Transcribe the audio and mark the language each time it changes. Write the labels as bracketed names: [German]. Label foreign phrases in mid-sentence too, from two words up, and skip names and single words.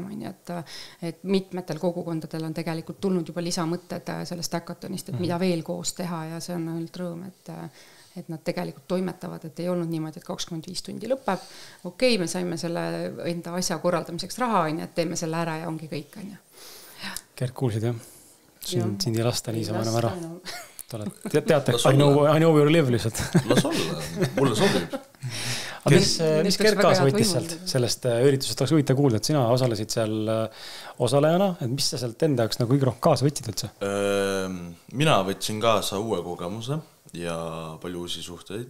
[Estonian] Et mitmetel kogukondadel on tegelikult tulnud juba lisamõtted sellest hackathonist, et mida veel koos teha ja see on ainult rõõm, et nad tegelikult toimetavad, et ei olnud niimoodi, et 25 tundi lõpeb. Okei, me saime selle enda asja korraldamiseks raha, et teeme selle ära ja ongi kõik. Kert, kuulsid jah? Sind ei lasta niisama enam ära. Teate, [English] I know your live lihtsalt. [Estonian] Las olla, mulle sobib. Mis Kert kaasa võttis sealt sellest üritusest? Oleks huvitav kuulda, et sina osalesid seal osalejana, et mis sa sealt enda jaoks nagu kõige rohkem kaasa võtsid üldse? Mina võtsin kaasa uue kogemuse ja palju uusi suhteid.